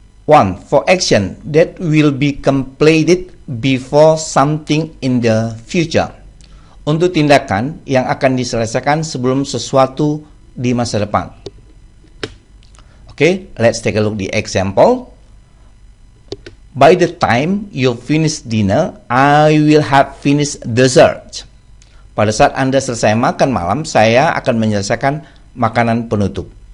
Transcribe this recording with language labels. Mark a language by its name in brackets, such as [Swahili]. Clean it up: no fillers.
[English] One, for action that will be completed before something in the future. [Indonesian] Untuk tindakan yang akan diselesaikan sebelum sesuatu di masa depan. [English] Okay, let's take a look the example. By the time you finish dinner, I will have finished dessert. [Indonesian] Pada saat Anda selesai makan malam, saya akan menyelesaikan makanan penutup.